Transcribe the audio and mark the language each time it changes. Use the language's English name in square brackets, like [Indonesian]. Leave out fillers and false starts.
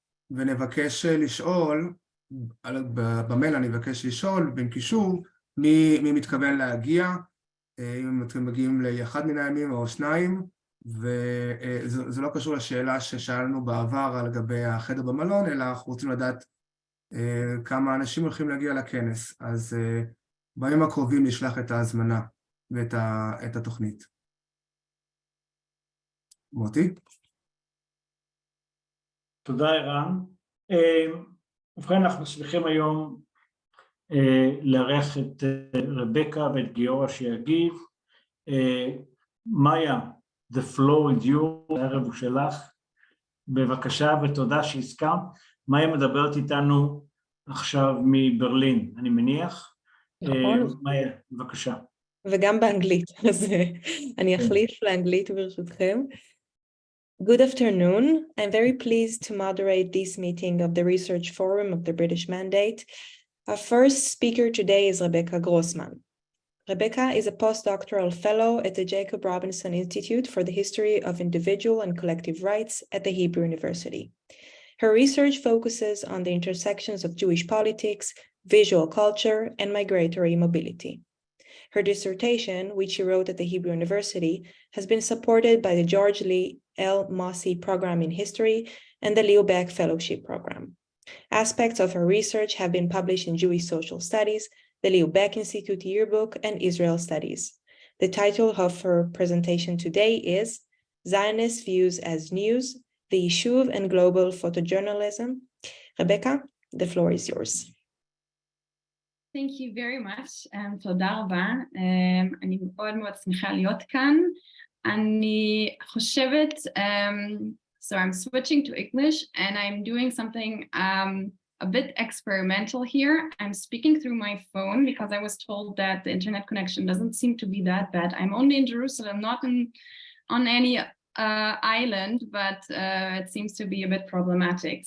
[Hebrew] ונבקש לשאול, במייל אני מבקש לשאול, בין קישור, מי מתכוון להגיע, אם אתם מגיעים לאחד מן הימים או 2, וזה לא קשור לשאלה ששאלנו בעבר על גבי החדר במלון, אלא אנחנו רוצים לדעת כמה אנשים הולכים להגיע לכנס, אז בימים הקרובים נשלח את ההזמנה ואת התוכנית. מוטי? תודה ערן. ובכן, אנחנו שמחים היום לארח את רבקה ואת גיורא שיגיב. מאיה, [English] the floor is yours, [Hebrew] הערב הוא שלך. בבקשה ותודה שהסכמת. מאיה מדברת איתנו עכשיו מברלין, אני מניח. נכון. מאיה, בבקשה. וגם באנגלית, אז אני אחליף לאנגלית ברשותכם. [English] Good afternoon. I'm very pleased to moderate this meeting of the Research Forum of the British Mandate. Our first speaker today is Rebekah Gurosman. Rebekah is a postdoctoral fellow at the Jacob Robinson Institute for the History of Individual and Collective Rights at the Hebrew University. Her research focuses on the intersections of Jewish politics, visual culture, and migratory mobility. Her dissertation, which she wrote at the Hebrew University, has been supported by the George Lee L. Mossy Program in History and the Leo Baeck Fellowship Program. Aspects of her research have been published in Jewish Social Studies, the Leo Baeck Institute Yearbook, and Israel Studies. The title of her presentation today is Zionist Views as News, the Yishuv and Global Photojournalism. Rebekah, the floor is yours. Thank you very much. [Hebrew] תודה רבה. אני מאוד מאוד שמחה להיות כאן. אני חושבת, [English] so I'm switching to English and I'm doing something a bit experimental here. I'm speaking through my phone because I was told that the internet connection doesn't seem to be that bad. I'm only in Jerusalem, not on any island, but it seems to be a bit problematic.